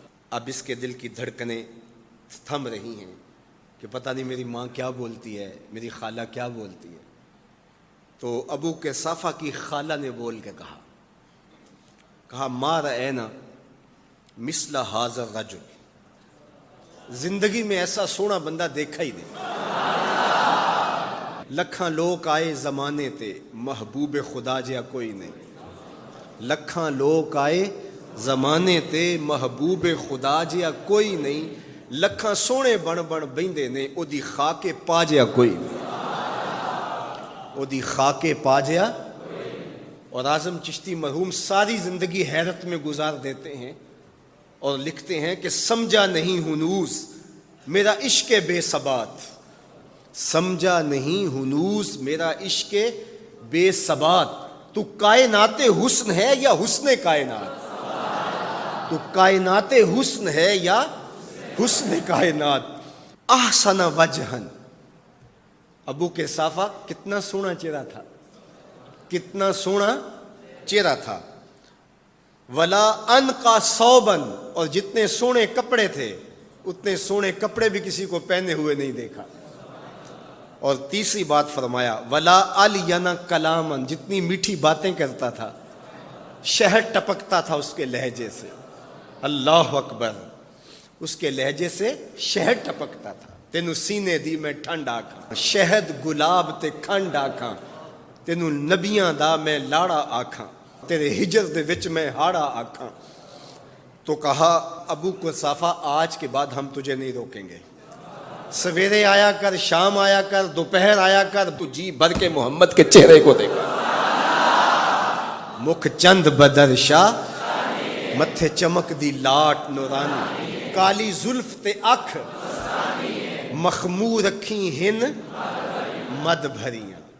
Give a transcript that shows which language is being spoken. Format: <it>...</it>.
<ur>اب اس کے دل کی دھڑکنیں تھم رہی ہیں کہ پتہ نہیں میری ماں کیا بولتی ہے، میری خالہ کیا بولتی ہے. تو ابو کرصافہ کی خالہ نے بول کے کہا</ur> <ar>ما رأینا مثل ھذا الرجل،</ar> <ur>زندگی میں ایسا سونا بندہ دیکھا ہی نہیں.</ur> <pa>لکھاں لوگ آئے زمانے تے محبوب خدا جیا کوئی نہیں. لکھاں لوگ آئے زمانے تے محبوب خدا جیا کوئی نہیں. لکھاں سونے بن بہندے نے او دی خاکے پا جیا کوئی نہیں. او دی خاکے پا جیا.</pa> <ur>اور اعظم چشتی مرحوم ساری زندگی حیرت میں گزار دیتے ہیں اور لکھتے ہیں کہ سمجھا نہیں ہنوز میرا عشق بے ثبات، سمجھا نہیں ہنوز میرا عشق بے ثبات. تو کائنات حسن ہے یا حسن کائنات؟ تو کائنات حسن ہے یا حسن کائنات.</ur> <ar>احسن وجہن.</ar> <ur>ابو کرصافہ کتنا سونا چہرہ تھا، کتنا سونا چہرہ تھا.</ur> <ar>ولا انقا ثوبن،</ar> <ur>اور جتنے سونے کپڑے تھے اتنے سونے کپڑے بھی کسی کو پہنے ہوئے نہیں دیکھا. اور تیسری بات فرمایا</ur> <ar>ولا الینا کلامن،</ar> <ur>جتنی میٹھی باتیں کرتا تھا شہد ٹپکتا تھا اس کے لہجے سے. اللہ اکبر. اس کے لہجے سے شہد ٹپکتا تھا.</ur> <pa>تینوں سینے دی میں ٹھنڈ آکھاں، شہد گلاب تے کھنڈ آکھاں، تینوں نبیاں دا میں لاڑا آکھاں، تیرے ہجر دے وچ میں ہاڑا آکھاں.</pa> <ur>تو کہا ابو کرصافہ آج کے بعد ہم تجھے نہیں روکیں گے. سویرے آیا کر، شام آیا کر، دوپہر آیا کر، تو جی بھر کے محمد کے چہرے کو دیکھا.</ur> <pa>مکھ چند بدر شاہ، متھے چمک دی لاٹ نورانی، کالی زلف تے اکھ مخمور رکھی ہن مد بھریاں.</pa>